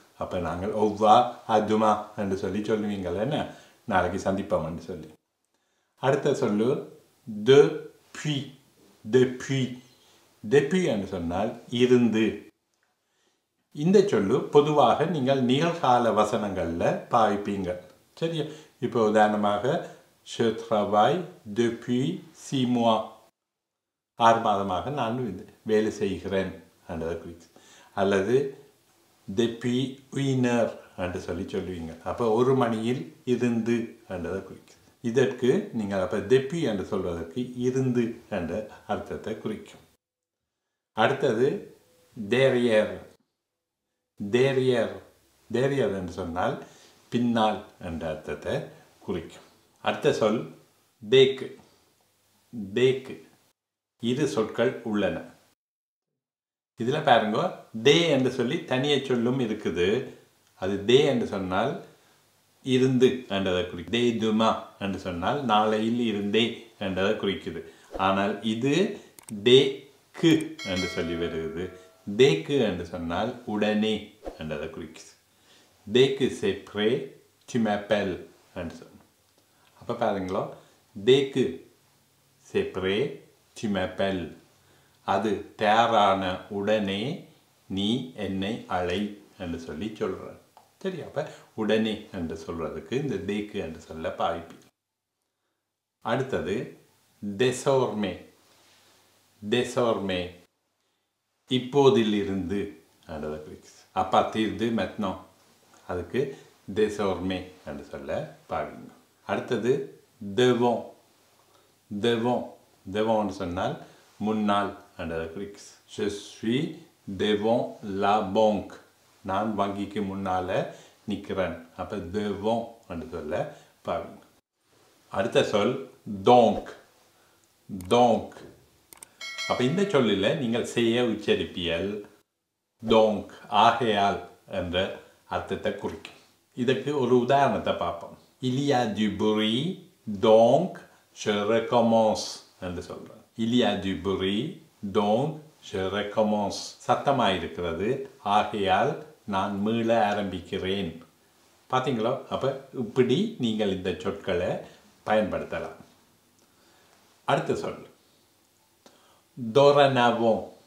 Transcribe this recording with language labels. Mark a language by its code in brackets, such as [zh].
[ta] அப்போ நாங்கள் ஒவ்வா அதுமா என்று சொல்லி சொல்லுவீங்கள், என்ன நாளைக்கு சந்திப்போம் என்று சொல்லி. அடுத்த சொல்லு depuis. depuis. depuis என்று சொன்னால் இருந்து. இந்த சொல்லு பொதுவாக நீங்கள் நிகழ்கால வசனங்களில் பாவிப்பீங்க. சரியா? இப்போ உதாரணமாக [fr] je travaille depuis 6 mois. [ta] 6 மாதமாக நான் வேலை செய்கிறேன் என்றதை குறித்து. அல்லது depuis 1 heure என்று சொல்லி சொல்லுவீங்க. அப்போ 1 மணியில் இருந்து என்றதை குறிக்கும். இதற்கு நீங்கள் அப்போ depuis என்று சொல்வதற்கு இருந்து என்ற அர்த்தத்தை குறிக்கும். [fr] அடுத்தது derrière. derrière. [ta] derrière என்று சொன்னால் பின்னால் என்ற அர்த்தத்தை குறிக்கும். அடுத்த சொல் பேக்கு. பேக்கு. இரு சொற்கள் உள்ளன. இதில் பாருங்க, தே என்று சொல்லி தனிய சொல்லும் இருக்குது. அது தே என்று சொன்னால் இருந்து என்றதை குறிக்கும். தே துமா என்று சொன்னால் நாளையில் இருந்தே என்றதை குறிக்குது. ஆனால் இது தேக்கு என்று சொல்லி வருகிறது. தேக்கு என்று சொன்னால் உடனே என்றதை குறிக்குது. தேக்கு [fr] c'est prêt, tu m'appelles. [ta] என்று சொல்லணும். அப்போ பாருங்களோ, [fr] தேக்கு c'est prêt, tu m'appelles. [ta] அது தயாரான உடனே நீ என்னை அழை என்று சொல்லி சொல்கிறார். சரி, அப்போ உடனே என்று சொல்கிறதுக்கு இந்த தேக்கு என்று சொல்ல பாய்ப்பி. அடுத்தது désormais. [fr] désormais [ta] இப்போதிலிருந்து [fr] à partir de maintenant [ta] அதுக்கு [fr] désormais [ta] என்று சொல்ல பாருங்க. அடுத்தது devant. [fr] devant devant [ta] சொன்னால் முன்னால் என்று [fr] je suis devant la banque. [ta] நான் வங்கிக்கு முன்னால நிற்கிறேன். அப்போ devant என்று சொல்ல பாருங்க. அடுத்த சொல் donc. donc அப்போ இந்த சொல்லில் நீங்கள் செய்ய உச்சரிப்பியல் donc ஆகையால் என்ற அர்த்தத்தை குறிக்கும். இதற்கு ஒரு உதாரணத்தை பார்ப்போம். [fr] il y a du bruit donc je recommence [ta] என்று சொல்கிறேன். [fr] il y a du bruit donc je recommence. [ta] சத்தமாக இருக்கிறது, ஆகையால் நான் மீள ஆரம்பிக்கிறேன். பார்த்தீங்களா? அப்போ இப்படி நீங்கள் இந்த சொற்களை பயன்படுத்தலாம். அடுத்த சொல் dorénavant.